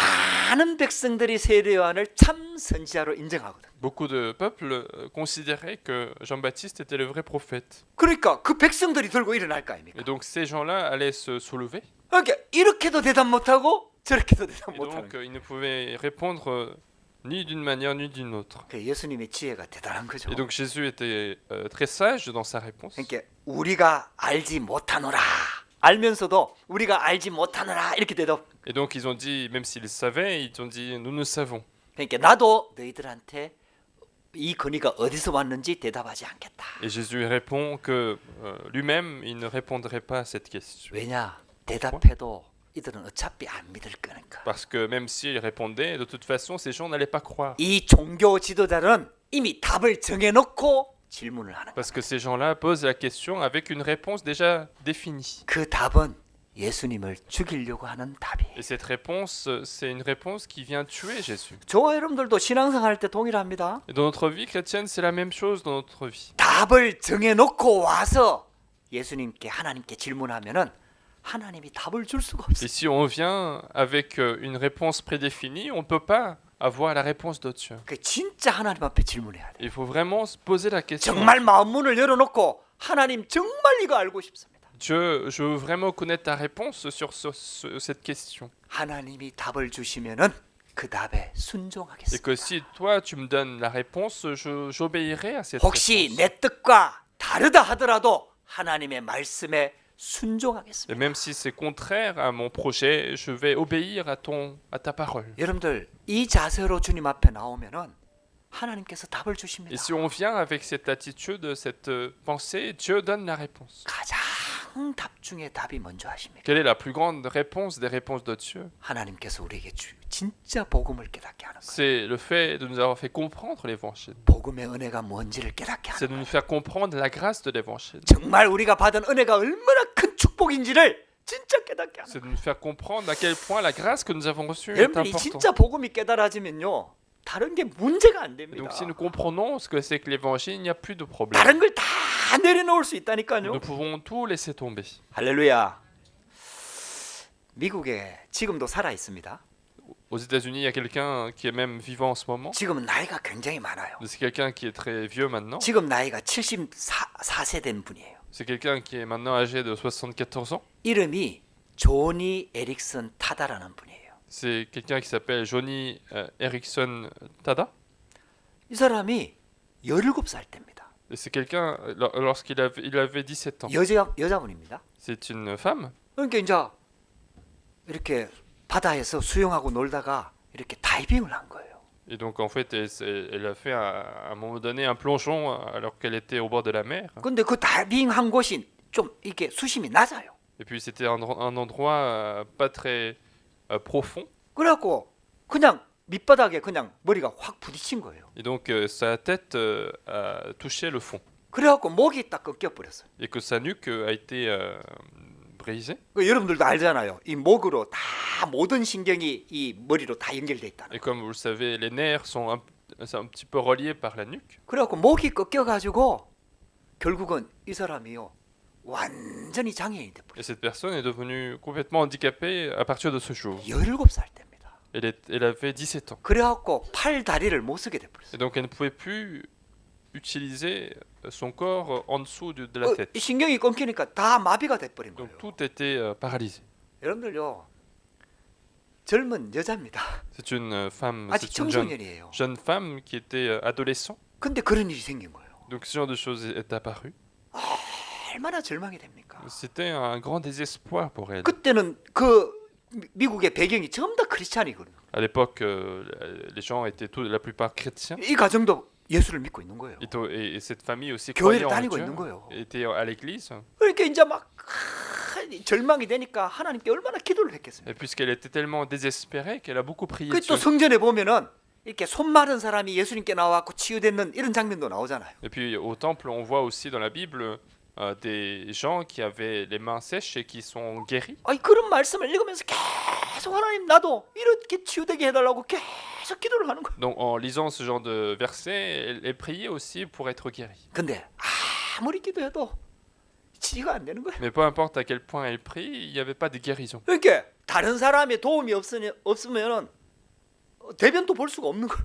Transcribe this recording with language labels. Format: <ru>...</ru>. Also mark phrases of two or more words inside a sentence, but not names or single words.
<ko>많은 백성들이 세례 요한을 참 선지자로 인정하거든.</ko> <fr>Beaucoup de peuples considéraient que Jean-Baptiste était le vrai prophète.</fr> <ko>그러니까 그 백성들이 들고 일어날 거 아닙니까?</ko> <fr>Et donc ces gens-là allaient se soulever.</fr> <ko>그러니까 이렇게도 대답 못하고 저렇게도 대답</ko> <fr>Et</fr> <ko>못하는</ko> <fr>donc</fr> <ko>거예요.</ko> <fr>ils ne pouvaient répondre ni d'une manière ni d'une autre.</fr> <ko>그 예수님의 지혜가 대단한 거죠.</ko> <fr>Et donc Jésus était très sage dans sa réponse.</fr> <ko>그러니까 우리가 알지 못하노라 알면서도 우리가 알지 못하노라 이렇게 대답.</ko> <fr>Et donc ils ont dit, même s'ils savaient, ils ont dit, nous savons.</fr> <ko>그러니까 나도 너희들한테 이 권위가 어디서 왔는지 대답하지 않겠다.</ko> <fr>Et Jésus répond que lui-même, il ne répondrait pas à cette question.</fr> <ko>왜냐? 대답해도 이들은 어차피 안 믿을 거니까.</ko> <fr>Parce que même s'il répondait, de toute façon, ces gens n'allaient pas croire.</fr> <ko>이 종교 지도자는 이미 답을 정해놓고 질문을 하는 거예요.</ko> <fr>Parce que ces gens-là posent la question avec une réponse déjà définie.</fr> <ko>그 답은 예수님을 죽이려고 하는 답이에요.</ko> <fr>Et cette réponse, c'est une réponse qui vient tuer Jésus.</fr> <ko>저와 여러분들도 신앙생활 할 때 동일합니다.</ko> <fr>Et dans notre vie chrétienne, c'est la même chose dans notre vie.</fr> <ko>답을 정해놓고 와서 예수님께 하나님께 질문하면은 하나님이 답을 줄 수가</ko> <fr>Et</fr> <ko>없어요.</ko> <fr>si on vient avec une réponse prédéfinie, on ne peut pas avoir la réponse de Dieu.</fr> <ko>그 진짜 하나님 앞에 질문해야 돼.</ko> <fr>Il faut vraiment se poser la question.</fr> <ko>정말 마음 문을 열어놓고 하나님 정말 이거 알고 싶습니다.</ko> <fr>Dieu, je veux vraiment connaître ta réponse sur cette question.</fr> <ko>하나님이 답을 주시면은 그 답에</ko> <fr>Et</fr> <ko>순종하겠습니다.</ko> <fr>que si toi tu me donnes la réponse, j'obéirai à cette</fr> <ko>혹시</ko> <fr>réponse.</fr> <ko>내 뜻과 다르다 하더라도 하나님의 말씀에</ko> <fr>Et</fr> <ko>순종하겠습니다.</ko> <fr>même si c'est contraire à mon projet, je vais obéir à ta parole.</fr> <ko>여러분들 이 자세로 주님 앞에 나오면은 하나님께서 답을 주십니다.</ko> <fr>Et si on vient avec cette attitude, cette pensée, Dieu donne la réponse.</fr> <ko>가장 답 중에 답이 먼저 하십니까?</ko> <fr>Quelle est la plus grande réponse des réponses de Dieu?</fr> <ko>하나님께서 우리에게 진짜 복음을 깨닫게 하는 거예요.</ko> <fr>C'est le fait de nous avoir fait comprendre l'évangile.</fr> <ko>복음의 은혜가 뭔지를 깨닫게</ko> <fr>C'est</fr> <ko>하는</ko> <fr>de</fr> <ko>거예요.</ko> <fr>nous faire comprendre la grâce de l'évangile.</fr> <ko>정말 우리가 받은 은혜가 얼마나 큰 축복인지를 진짜 깨닫게 하는</ko> <fr>C'est</fr> <ko>거예요.</ko> <fr>de nous faire comprendre à quel point la grâce que nous avons reçue est</fr> <ko>여러분들이</ko> <fr>importante.</fr> <ko>진짜 복음이 깨달아지면요 다른 게 문제가 안 됩니다.</ko> <fr>Donc si nous comprenons ce que c'est que l'évangile, il n'y a plus de problème.</fr> <ko>다른 걸 다 내려놓을 수 있다니까요. Nous pouvons tout laisser tomber. 할렐루야. 미국에 지금도 살아 있습니다.</ko> <fr>Aux États-Unis, il y a quelqu'un qui est même vivant en ce moment.</fr> <ko>지금은 나이가 굉장히 많아요.</ko> <fr>C'est quelqu'un qui est très vieux maintenant.</fr> <ko>지금 나이가 74세 된 분이에요.</ko> <fr>C'est quelqu'un qui est maintenant âgé de 74 ans.</fr> <ko>이름이 조니 에릭슨 타다라는 분이에요.</ko> <fr>C'est quelqu'un qui s'appelle Johnny Erickson Tada.</fr> <ko>이 사람이 17살 때입니다.</ko> <fr>Et c'est quelqu'un, lorsqu'il avait 17 ans.</fr> <ko>여자분입니다.</ko> <fr>C'est une femme.</fr> <ko>그러니까 이제 이렇게 바다에서 수영하고 놀다가 이렇게 다이빙을 한 거예요.</ko> <fr>Et donc en fait, elle a fait à un moment donné un plongeon alors qu'elle était au bord de la mer.</fr> <ko>근데 그 다이빙한 곳이 좀 이게 수심이 낮아요.</ko> <fr>Et puis c'était un endroit pas très profond.</fr> <ko>그래갖고 그냥 밑바닥에 그냥 머리가 확 부딪힌 거예요.</ko> <fr>Et donc sa tête a touché le fond.</fr> <ko>그래갖고 목이 딱 꺾여버렸어요.</ko> <fr>Et que sa nuque a été brisée.</fr> <ko>여러분들도 알잖아요. 이 목으로 다 모든 신경이 이 머리로 다 연결돼 있다는.</ko> <fr>Et comme vous le savez, les nerfs sont un petit peu reliés par la nuque.</fr> <ko>그래갖고 목이 꺾여가지고 결국은 이 사람이요 완전히 장애인이 돼버렸어요.</ko> <fr>Et cette personne est devenue complètement handicapée à partir de ce jour.</fr> <ko>17살 때입니다.</ko> <fr>Elle avait 17 ans.</fr> <ko>그래갖고 팔 다리를 못 쓰게 돼버렸어요.</ko> <fr>Et donc elle ne pouvait plus utiliser son corps en dessous de la tête.</fr> <ko>이 신경이 끊기니까 다 마비가 돼버린 거예요.</ko> <fr>Donc tout était paralysé.</fr> <ko>여러분들요, 젊은 여자입니다.</ko> <fr>C'est une femme,</fr> <ko>아직</ko> <fr>c'est une jeune,</fr> <ko>청소년이에요.</ko> <fr>jeune femme qui était adolescent.</fr> <ko>근데 그런 일이 생긴 거예요.</ko> <fr>Donc ce genre de chose est apparu.</fr> <ko>얼마나 절망이 됩니까?</ko> <fr>C'était un grand désespoir pour elle.</fr> <ko>그때는 그 미국의 배경이 전부 다 크리스찬이거든요.</ko> <fr>À l'époque, les gens étaient la plupart chrétiens.</fr> <ko>이 가정도 예수를 믿고 있는 거예요.</ko> <fr>Et cette famille aussi</fr> <ko>교회를</ko> <fr>croyait en</fr> <ko>다니고</ko> <fr>Dieu,</fr> <ko>있는 거예요.</ko> <fr>était à l'église.</fr> <ko>그러니까 이제 막 절망이 되니까 하나님께 얼마나 기도를 했겠습니까?</ko> <fr>Et puisqu'elle était tellement désespérée qu'elle a beaucoup prié</fr> <ko>그 또</ko> <fr>Dieu.</fr> <ko>성전에 보면은 이렇게 손 마른 사람이 예수님께 나와갖고 치유되는 이런 장면도 나오잖아요.</ko> <fr>Et puis au temple, on voit aussi dans la Bible des gens qui avaient les mains sèches et qui sont guéris.</fr> <ko>아니 그런 말씀을 읽으면서 계속 하나님 나도 이렇게 치유되게 해달라고 계속 기도를 하는 거예요.</ko> <fr>Donc en lisant ce genre de versets, elle priait aussi pour être guérie.</fr> <ko>근데 아무리 기도해도 치유가 안 되는 거예요.</ko> <fr>Mais peu importe à quel point elle prie, il n'y avait pas de guérison.</fr> <ko>그러니까 다른 사람의 도움이 없으면은 대변도 볼 수가 없는 거예요.</ko>